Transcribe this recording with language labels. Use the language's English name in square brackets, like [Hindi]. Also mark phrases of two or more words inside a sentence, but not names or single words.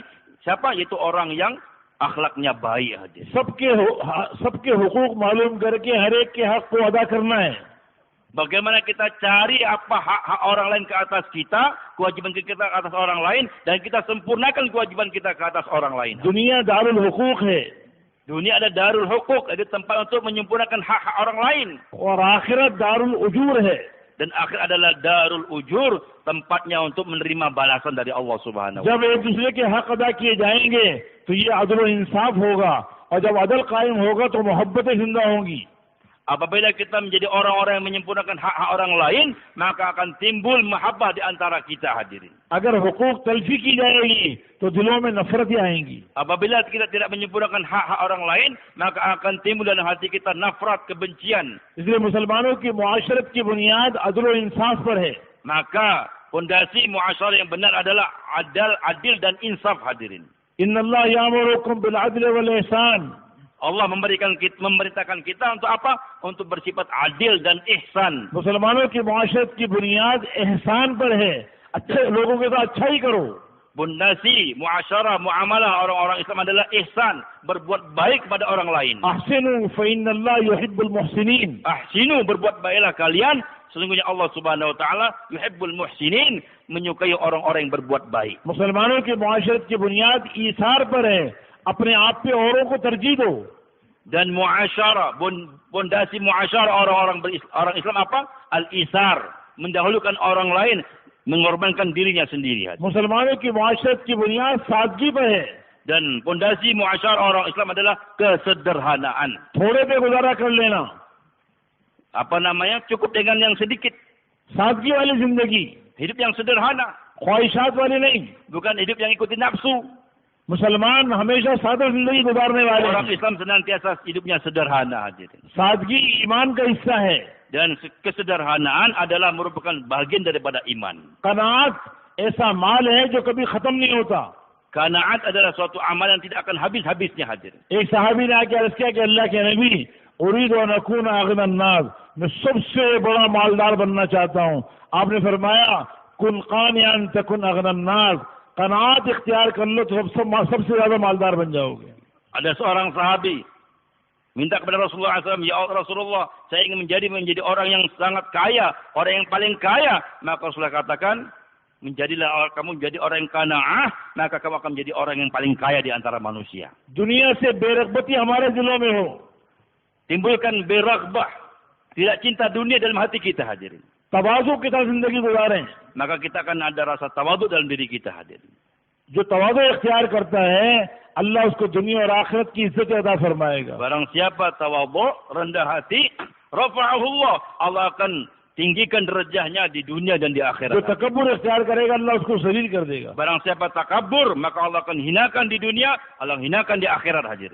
[Indonesian] Siapa? Yaitu orang yang akhlaknya baik hadir. [Hindi] सबके हुकूक मालूम करके हर एक के हक को अदा करना है। [Indonesian] Bagaimana kita cari apa hak orang lain ke atas kita, kewajiban kita ke atas orang lain, dan kita sempurnakan kewajiban kita ke atas orang lain. [Hindi] दुनिया दारुल हुकूक है। [Indonesian] Dunia ada darul hukuk, ada tempat untuk menyempurnakan hak-hak orang lain. [Hindi] और आखिरत दारुल उजूर है। [Indonesian] Dan akhir adalah darul ujur, tempatnya untuk menerima balasan dari Allah [Arabic] سبحانه و [Hindi] जब [Indonesian] Ta'ala. [Hindi] एक दूसरे के हक अदा किए जाएंगे तो ये अदल और इंसाफ होगा, और जब अदल कायम होगा तो मोहब्बतें जिंदा होंगी। [Indonesian] Apabila kita menjadi orang-orang yang menyempurnakan hak-hak orang lain, maka akan timbul mahabbah di antara kita hadirin. [Hindi] अगर हुकूक तलफी की जाएगी तो दिलों में नफरतें आएंगी। [Indonesian] Apabila kita tidak menyempurnakan hak-hak orang lain, maka akan timbul dalam hati kita nafrat, kebencian. [Hindi] इसलिए मुसलमानों की मुआशरत की बुनियाद अदल और इंसाफ पर है। [Indonesian] Maka fondasi muasyarah yang benar adalah adil dan insaf hadirin. [Arabic] إن الله يأمركم بالعدل والإحسان. [Indonesian] Allah memerintahkan kita untuk apa? Untuk bersifat adil dan ihsan. [Hindi] मुसलमानों की मुआशरत की बुनियाद एहसान पर है। अच्छे लोगों के साथ अच्छा ही करो। [Indonesian] Fondasi muasyarah, muamalah orang-orang Islam adalah ihsan, berbuat baik kepada orang lain. [Arabic] أحسنوا فإن الله يحب المحسنين. [Indonesian] Ahsinu, berbuat baiklah kalian, sesungguhnya Allah [Arabic] سبحانه وتعالى يحب المحسنين, [Indonesian] menyukai orang-orang yang berbuat baik. [Hindi] मुसलमानों की मुआशरत की बुनियाद ईसार पर है। अपने आप पे औरों को तरजीह दो। [Indonesian] Dan muasyarah, fondasi muasyarah orang Islam apa? Al-isar, mendahulukan orang lain, mengorbankan dirinya sendiri. [Hindi] मुसलमानों की मुआशरत की बुनियाद सादगी पर है। [Indonesian] Dan fondasi muasyarah orang Islam adalah kesederhanaan. [Hindi] थोड़े पे गुजारा कर लेना। [Indonesian] Apa namanya? Cukup dengan yang sedikit. [Hindi] सादगी वाली जिंदगी, [Indonesian] Hidup yang sederhana, [Hindi] ख्वाहिशात वाली नहीं। [Indonesian] bukan hidup yang ikuti nafsu. [Hindi] मुसलमान हमेशा सादा जिंदगी गुजारने वाले [Indonesian] Orang [Hindi] हैं। [Indonesian] Islam senantiasa hidupnya sederhana hadirin. [Hindi] सादगी ईमान का हिस्सा है। [Indonesian] Dan kesederhanaan adalah merupakan bagian daripada iman. [Hindi] कनात ऐसा माल है जो कभी खत्म नहीं होता। [Indonesian] Qanaat adalah suatu amal yang tidak akan habis-habisnya hadirin. [Hindi] एक सहाबी ने आके अर्ज किया कि अल्लाह के नबी, [Arabic] أريد و نكون أغنى الناس, [Hindi] मैं सबसे बड़ा मालदार बनना चाहता हूँ। आपने फरमाया [Arabic] كن قانعا تكن أغنى الناس, [Hindi] कनात इख्तियार कर लो तो सबसे ज्यादा मालदार बन जाओगे। [Indonesian] Ada seorang sahabi minta kepada Rasulullah SAW, [Arabic] يا رسول الله, [Indonesian] saya ingin menjadi orang yang sangat kaya, orang yang paling kaya. Maka Rasulullah katakan, kamu menjadi orang yang qanaah, maka kamu akan menjadi orang yang paling kaya di antara manusia. [Hindi] दुनिया से बेरगबती हमारे दिलों में हो, [Indonesian] Timbulkan beraghbah, tidak cinta dunia dalam hati kita hadirin. [Hindi] तवाज़ु के साथ जिंदगी गुजारें। [Indonesian] Maka kita akan ada rasa tawadhu dalam diri kita hadirin. [Hindi] जो तवाज़ु इख्तियार करता है, अल्लाह उसको दुनिया और आखिरत की इज्जत अता फरमाएगा। [Indonesian] Barang siapa tawadhu, rendah hati, rafa'ahullah, Allah akan tinggikan derajahnya di dunia dan di [Hindi] जो [Indonesian] akhirat. [Hindi] तकब्बुर इख्तियार करेगा, अल्लाह उसको जलील कर देगा। [Indonesian] Barang siapa takabur, maka Allah akan hinakan di dunia, Allah hinakan di akhirat hadirin.